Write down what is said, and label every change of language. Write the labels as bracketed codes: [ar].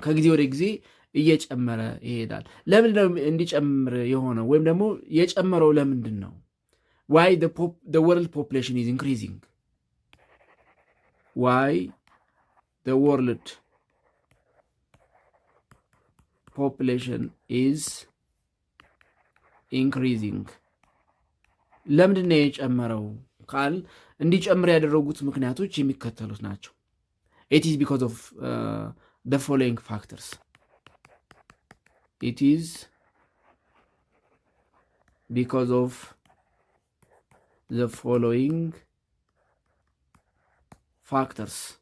[am] ከጊዜ ወደ ጊዜ እየጨመረ ይሄዳል። ለምንድን ነው እንዲጨምር የሆነው? ወይም ደግሞ የጨመረው ለምንድን ነው? [en] Why the world population is increasing? Why the world population is increasing? [am] ለምንድን ነው የጨመረው ካል እንዲጨምር ያደረጉት ምክንያቶች የሚከተሉት ናቸው። [en] It is because of the following factors. It is because of the following factors.